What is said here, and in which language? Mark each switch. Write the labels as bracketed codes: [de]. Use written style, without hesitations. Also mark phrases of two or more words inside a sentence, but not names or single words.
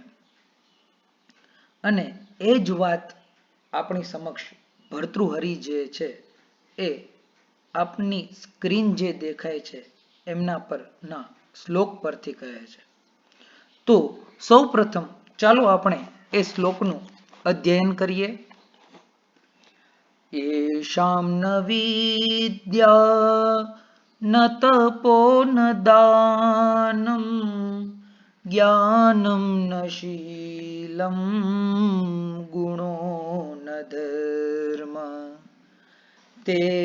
[gu] અને એ જ વાત આપણી સમક્ષ ભર્તૃહરિ જે છે એ આપની સ્ક્રીન જે દેખાય છે એમના પર ના શ્લોક પરથી કહે છે. તો સૌ પ્રથમ ચાલો આપણે એ શ્લોકનું અધ્યયન કરીએ. [sa] येषां न विद्या न तपो न दानं ज्ञानं न शीलं गुणो न धर्म ते